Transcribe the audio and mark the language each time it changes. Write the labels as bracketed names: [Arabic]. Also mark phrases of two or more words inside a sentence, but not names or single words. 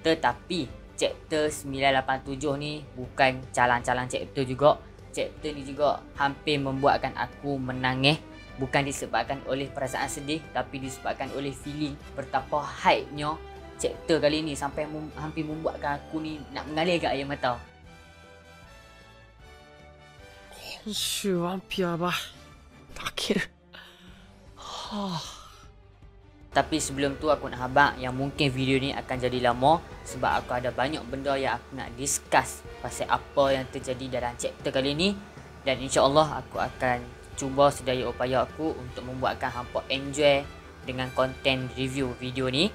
[Malay] Tetapi chapter 987 ni bukan calang-calang chapter juga. Chapter ni juga hampir membuatkan aku menangis. Bukan disebabkan oleh perasaan sedih, tapi disebabkan oleh feeling betapa hype-nya chapter kali ni sampai hampir membuatkan aku ni nak mengalir kat air mata. [Japanese] 今週ワンピアは泣ける。 [Malay] Tapi sebelum tu aku nak habaq yang mungkin video ni akan jadi lama sebab aku ada banyak benda yang aku nak discuss pasal apa yang terjadi dalam chapter kali ni. Dan [Arabic] إن شاء الله [Malay] aku akan cuba sedaya upaya aku untuk membuatkan hampa enjoy dengan konten review video ni.